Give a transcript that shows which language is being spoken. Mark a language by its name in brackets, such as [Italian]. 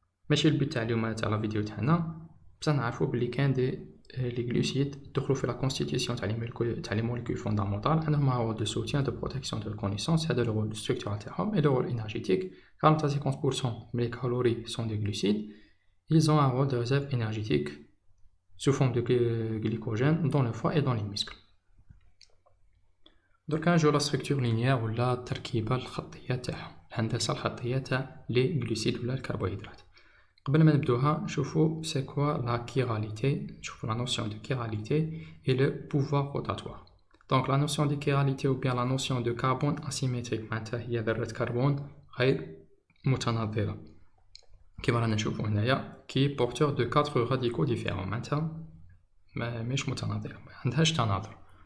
[Arabic] ماشي البيت تاع اليوم تاع لا فيديو تاعنا، بصح نعرفو بلي كان دي لي غلوسيد دخلوا في لا كونستيتيسيون تاع لي موليكول فوندامونتال. عندهم [French] رول دو سوتيان دو بروتيكسيون دو ريكونيسانس، [Arabic] هذا لو رول ستركتورال تاعهم. اي لو رول انرجيتيك 40 à 50% من لي كالوري سون دي غلوسيد. [French] ils ont un rôle de réserve énergétique sous forme de glycogène dans le foie et dans les muscles. [Arabic] دركا نجيو لا ستركتور لينيير ولا التركيبة الخطية تاعهم، الهندسة الخطية تاع لي غلوسيد ولا الكربوهيدرات. قبل ما نبدوها نشوفو سي كوا لا كيراليتي، نشوفو لا نوسيون دو كيراليتي [French] et le pouvoir rotatoire. [Arabic] دونك لا نوسيون دو كيراليتي [French] ou bien [Arabic] لا نوسيون دو كربون اسيمتريك، معناتها هي ذرة كربون غير متناظرة، كيما رانا نشوفو هنايا كي بورتور دو 4 راديكو ديفيرون، معناتها مش متناظرة، ما عندهاش تناظر.